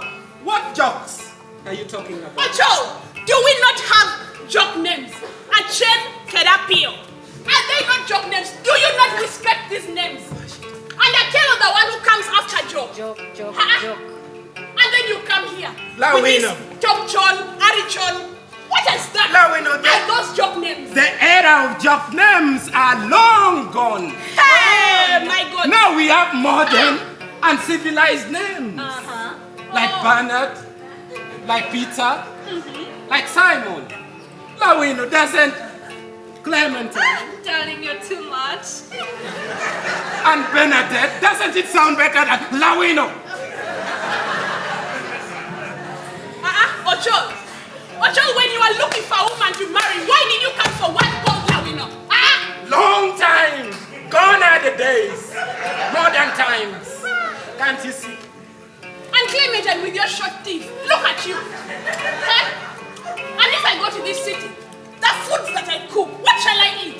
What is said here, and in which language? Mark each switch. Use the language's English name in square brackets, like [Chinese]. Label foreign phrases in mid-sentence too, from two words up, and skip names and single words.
[English] What jokes are you talking about? Ochol, do we not have joke names? Achen Kerapio. Are they not joke names? Do you not respect these names? And Akelo, the one who comes after Joke. Joke. And then you come here. Lawino. Chomchon, Arichon. What is that? Lawino, Are those joke names? the era of joke names are long gone. Hey, my God. Now we have modern and civilized names. Like Bernard, like Peter, like Simon. Lawino, Lawino, doesn't Clementine Darling, you're too much. and Bernadette, doesn't it sound better than Lawino? Ochol! Ochol, when you are looking for a woman to marry, why did you come for one called Lawino? Long time. Gone are the days. Modern times. Can't you see? And Clementine with your short teeth. Look at you. Huh? And if I go to this city, the foods that I cook, what shall I eat?